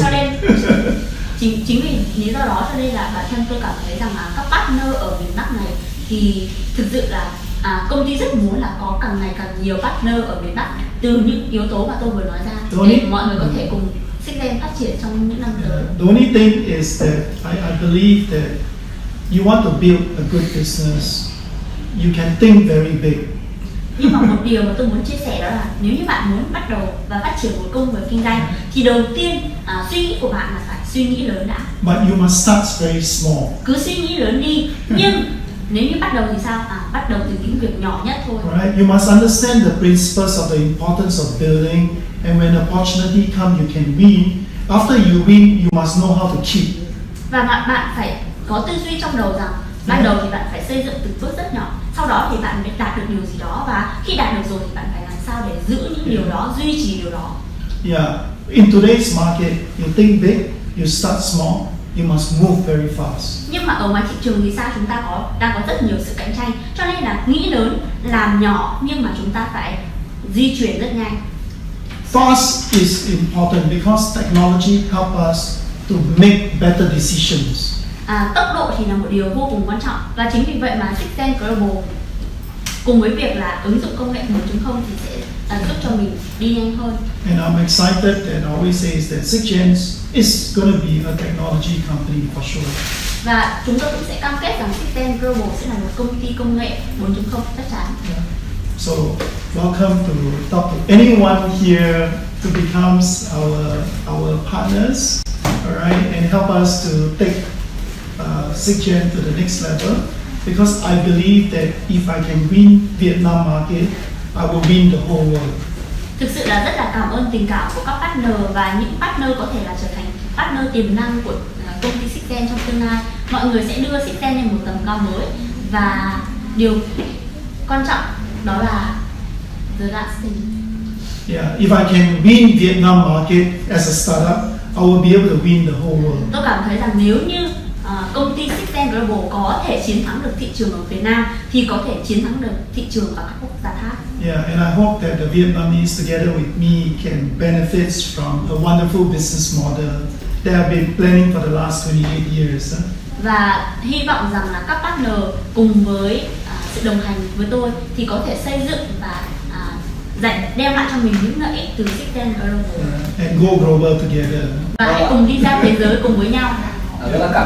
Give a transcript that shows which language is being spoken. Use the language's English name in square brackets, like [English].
[Vietnamese] cho nên chính vì lý do đó cho nên là bản thân tôi cảm thấy rằng là các partner ở miền Bắc này thì thực sự là công ty rất muốn là có càng ngày càng nhiều partner ở miền Bắc từ những yếu tố mà tôi vừa nói ra để mọi người có thể cùng Sixten phát triển trong những năm tới. [English] The only thing is that I believe that you want to build a good business, you can think very big. [Vietnamese] Nhưng mà một điều mà tôi muốn chia sẻ đó là nếu như bạn muốn bắt đầu và phát triển một công việc kinh doanh thì đầu tiên suy nghĩ của bạn là phải suy nghĩ lớn đã. [English] But you must start very small. [Vietnamese] Cứ suy nghĩ lớn đi, nhưng nếu như bắt đầu thì sao? Bắt đầu từ những việc nhỏ nhất thôi. [English] Right? You must understand the principles of the importance of building, and when opportunity comes, you can win. After you win, you must know how to keep. [Vietnamese] Và bạn phải có tư duy trong đầu rằng ban đầu thì bạn phải xây dựng từng bước rất nhỏ, sau đó thì bạn mới đạt được điều gì đó, và khi đạt được rồi thì bạn phải làm sao để giữ những điều đó, duy trì điều đó. [English] Yeah, in today's market, you think big, you start small, you must move very fast. [Vietnamese] Nhưng mà ở ngoài thị trường thì sao, chúng ta đang có rất nhiều sự cạnh tranh, cho nên là nghĩ lớn, làm nhỏ, nhưng mà chúng ta phải di chuyển rất nhanh. [English] Fast is important because technology help us to make better decisions. [Vietnamese] Tốc độ thì là một điều vô cùng quan trọng, và chính vì vậy mà Sixten Global cùng với việc là ứng dụng công nghệ 4.0 thì sẽ giúp cho mình đi nhanh hơn. [English] And I'm excited and always says that Sixten is going to be a technology company for sure. [Vietnamese] Và chúng tôi cũng sẽ cam kết rằng Sixten Global sẽ là một công ty công nghệ 4.0 chắc chắn. Yeah. [English] So welcome to talk to anyone here to become our partners, all right, and help us to take Sixten to the next level. Because I believe that if I can win Vietnam market, I will win the whole world. [Vietnamese] Thực sự là rất là cảm ơn tình cảm của các partner, và những partner có thể là trở thành partner tiềm năng của công ty Sixten trong tương lai. Mọi người sẽ đưa Sixten lên một tầm cao mới, và điều quan trọng đó là [English] the last thing. Yeah, if I can win Vietnam market as a startup, I will be able to win the whole world. [Vietnamese] Tôi cảm thấy rằng nếu như công ty Sixten Global có thể chiến thắng được thị trường ở Việt Nam thì có thể chiến thắng được thị trường ở các quốc gia khác. [English] Yeah, and I hope that the Vietnamese together with me can benefit from a wonderful business model that I've been planning for the last 28 years. [Vietnamese] Và hy vọng rằng là các partner cùng với sự đồng hành với tôi thì có thể xây dựng và đem lại cho mình những lợi ích từ Sixten Global. [English] And go global together. [Vietnamese] Và hãy cùng đi ra thế giới cùng với nhau. Rất là cảm ơn Ken. Hôm nay rất là vui vì chúng ta có một cái ngày tổ